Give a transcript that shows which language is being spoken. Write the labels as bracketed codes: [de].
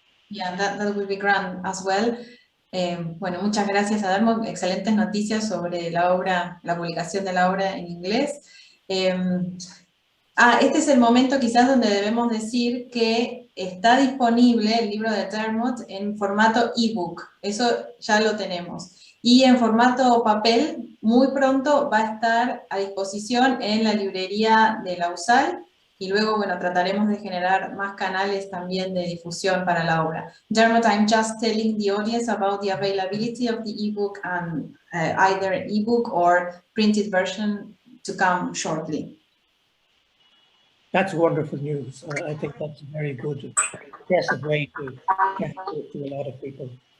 [en] Yeah, that would be grand as well. [es] Bueno, muchas gracias a Dermot. Excelentes noticias sobre la obra, la publicación de la obra en inglés. Este es el momento quizás donde debemos decir que está disponible el libro de Dermot en formato ebook. Eso ya lo tenemos. Y en formato papel, muy pronto va a estar a disposición en la librería de la USAL. Y luego, bueno, trataremos de generar más canales también de difusión para la obra. [en] Dermot, I'm just telling the audience about the availability of the ebook and either ebook or printed version to come shortly. That's wonderful news. I think that's a very good, progressive way to get to a lot of people.